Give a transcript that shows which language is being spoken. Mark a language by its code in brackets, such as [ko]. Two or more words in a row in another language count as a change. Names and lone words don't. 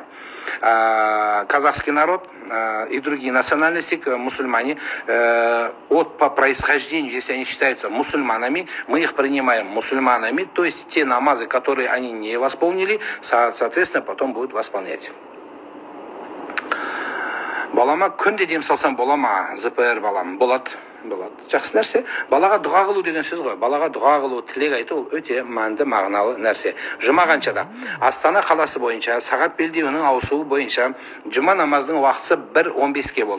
[ru] Казахский народ и другие национальности, мусульмане, по происхождению, если они считаются мусульманами, мы их принимаем мусульманами, то есть те намазы, которые они не восполнили, соответственно, потом будут восполнять. [kk] Балама күнде дем салсам бола ма? ЗПР балам. Болады. Жақсы нәрсе. Балаға дұға қылу деген сөз ғой. Балаға дұға қылу, тілек айту ол өте мәнді, мағыналы нәрсе. Жұма қаншада? Астана қаласы бойынша, сағат белдеуінің ауысуы бойынша жұма намазының уақытысы 1:15-ке болды.